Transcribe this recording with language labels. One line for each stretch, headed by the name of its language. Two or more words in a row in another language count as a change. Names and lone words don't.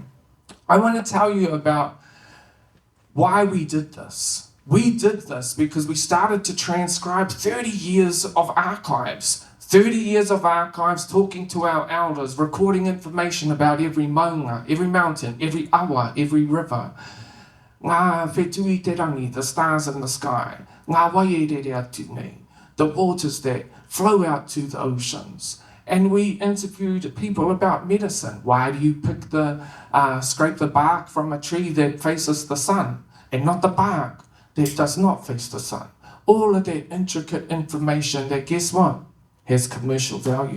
English: I want to tell you about why we did this. We did this because we started to transcribe 30 years of archives. 30 years of archives, talking to our elders, recording information about every maunga, every mountain, every awa, every river.
Māori: Ngā whetui te rangi,
English: the stars in the sky.
Māori: Ngā waiere atu nei,
English: the waters that flow out to the oceans. And we interviewed people about medicine. Why do you pick scrape the bark from a tree that faces the sun and not the bark that does not face the sun? All of that intricate information that, guess what, has commercial value.